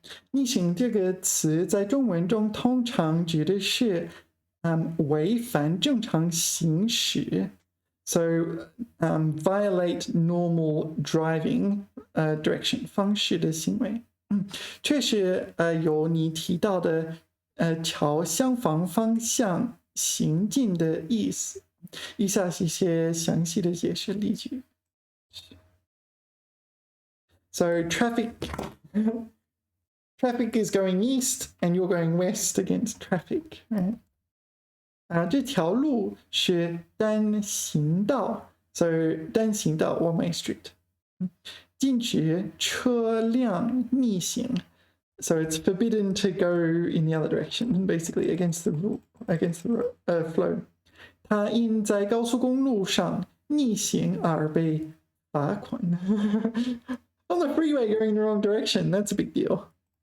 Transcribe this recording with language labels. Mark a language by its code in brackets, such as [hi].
[zh] 逆行这个词在中文中通常指的是违反正常行驶 [en] So violate normal driving direction [zh] 方式的行为。确实有你提到的朝相反方向行进的意思。以下是一些详细的解释例句。 [en] So traffic is going east and you're going west against traffic, right? [zh] 这条路是单行道 ，so 单行道 [en] one-way street. [zh] 禁止车辆逆行 [en] ，so it's forbidden to go in the other direction, basically against the rule, against the flow. [zh] 他因在高速公路上逆行而被 [en] 罚款 on the freeway going the wrong direction. That's a big deal.